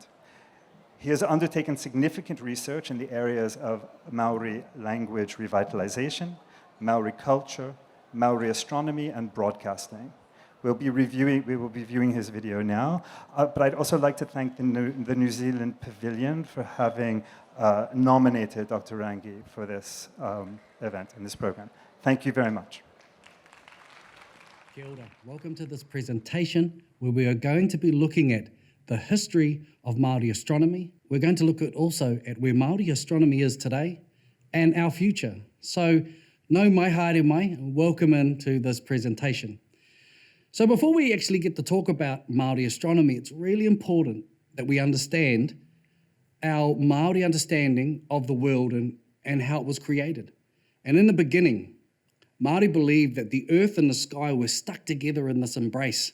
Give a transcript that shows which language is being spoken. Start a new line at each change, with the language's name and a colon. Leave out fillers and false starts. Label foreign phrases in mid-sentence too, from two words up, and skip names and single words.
English: He has undertaken significant research in the areas of Maori language revitalization, Maori culture, Maori astronomy, and broadcasting. We will be viewing his video now, but I'd also like to thank the New Zealand Pavilion for having nominated Dr. Rangi for this event and this program. Thank you very much.
Māori: Kia ora.
English: Welcome to this presentation where we are going to be looking at the history of Māori astronomy. We're going to look at also at where Māori astronomy is today and our future. So,
Māori: no mai haere mai,
English: welcome into this presentation. So before we actually get to talk about Māori astronomy, it's really important that we understand our Māori understanding of the world and how it was created. And in the beginning, Māori believed that the earth and the sky were stuck together in this embrace.